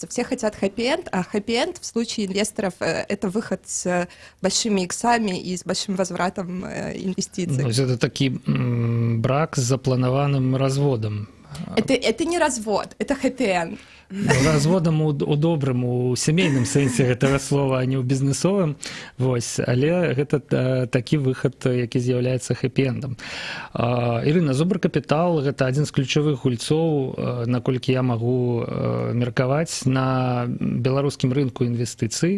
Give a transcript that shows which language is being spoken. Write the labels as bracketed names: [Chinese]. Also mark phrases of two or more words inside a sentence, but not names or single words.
[Russian] Все хотят хэппи-энд, а хэппи-энд в случае инвесторов это выход с большими иксами и с большим возвратом инвестиций. Ну, это такой брак с запланованным разводом. Это не развод, это хэппи-энд. [Belarusian] разводам у добрым, у сямейным сэнсе гэтага слова, а не ў бізнесовым. Вось, але гэта такі выхад, які з'яўляецца хэпі-эндам. Ірына, Зубр-Капітал — гэта адзін з ключавых гульцоў, наколькі я магу меркаваць, на беларускім рынку інвестыцый.